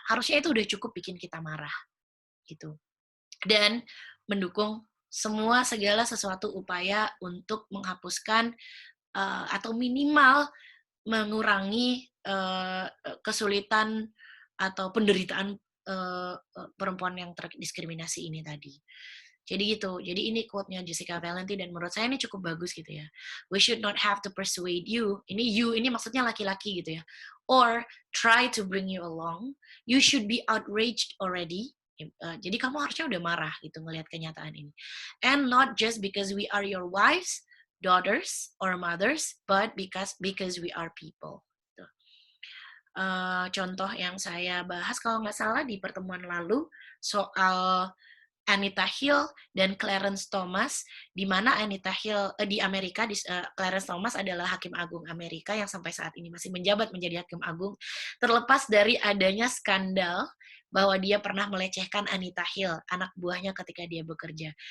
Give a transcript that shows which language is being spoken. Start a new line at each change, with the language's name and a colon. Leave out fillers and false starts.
Indonesian: Harusnya itu udah cukup bikin kita marah gitu. Dan mendukung segala sesuatu upaya untuk menghapuskan atau minimal mengurangi kesulitan atau penderitaan perempuan yang terdiskriminasi ini tadi. Jadi gitu. Jadi ini quote-nya Jessica Valenti dan menurut saya ini cukup bagus gitu ya.
English: We should not have to persuade you.
Indonesian: Ini you ini maksudnya laki-laki gitu ya.
English: Or try to bring you along. You should be outraged already.
Indonesian: Jadi kamu harusnya udah marah gitu ngelihat kenyataan ini.
English: And not just because we are your wives, daughters, or mothers, but because we are people.
Indonesian: Gitu. Contoh yang saya bahas kalau nggak salah di pertemuan lalu soal Anita Hill dan Clarence Thomas, di mana Anita Hill di Amerika, Clarence Thomas adalah hakim agung Amerika yang sampai saat ini masih menjabat menjadi hakim agung, terlepas dari adanya skandal bahwa dia pernah melecehkan Anita Hill, anak buahnya ketika dia bekerja.